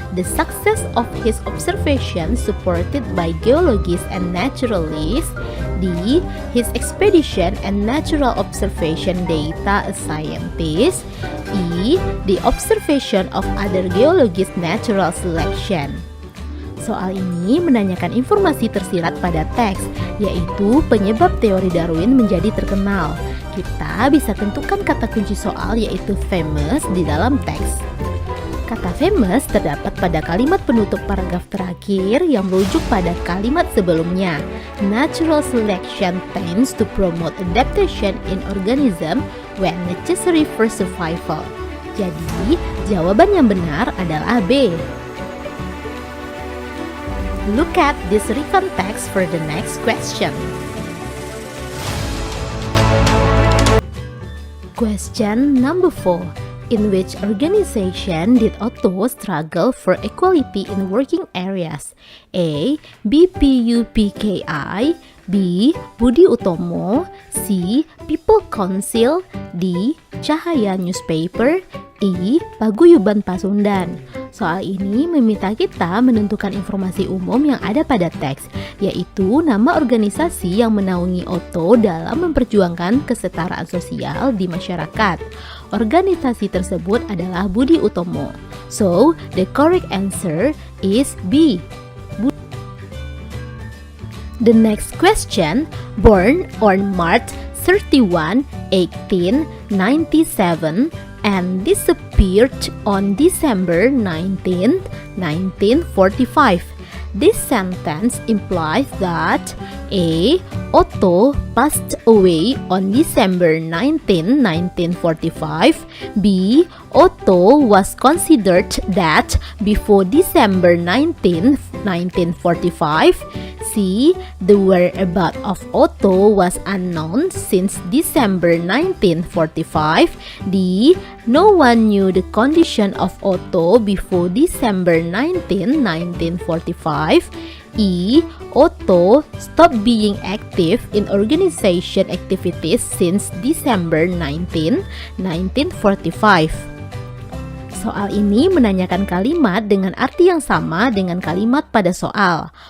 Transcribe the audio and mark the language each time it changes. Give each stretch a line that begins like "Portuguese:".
English: The success of his observations supported by geologists and naturalists. D. His expedition and natural observation data as scientist. E. The observation of other geologists natural selection.
Indonesian: Soal ini menanyakan informasi tersirat pada teks, yaitu penyebab teori Darwin menjadi terkenal. Kita bisa tentukan kata kunci soal yaitu famous di dalam teks. Kata famous terdapat pada kalimat penutup paragraf terakhir yang merujuk pada kalimat sebelumnya.
English: Natural selection tends to promote adaptation in organism when necessary for survival.
Indonesian: Jadi, jawaban yang benar adalah B.
English: Look at this recon text for the next question. Question number 4. In which organization did Otto struggle for equality in working areas? A. BPUPKI. B. Budi Utomo. C. People Council. D. Cahaya Newspaper. E. Paguyuban Pasundan.
Indonesian: Soal ini meminta kita menentukan informasi umum yang ada pada teks, yaitu nama organisasi yang menaungi Otto dalam memperjuangkan kesetaraan sosial di masyarakat. Organisasi tersebut adalah Budi Utomo.
English: So, the correct answer is B. The next question, born on March 31, 1897 and disappeared on December 19, 1945. This sentence implies that A. Otto passed away on December 19, 1945. B. Otto was considered dead before December 19, 1945. C. The whereabouts of Otto was unknown since December 1945. D. No one knew the condition of Otto before December 19, 1945. E. Otto stopped being active in organization activities since December 19, 1945.
Indonesian: Soal ini menanyakan kalimat dengan arti yang sama dengan kalimat pada soal.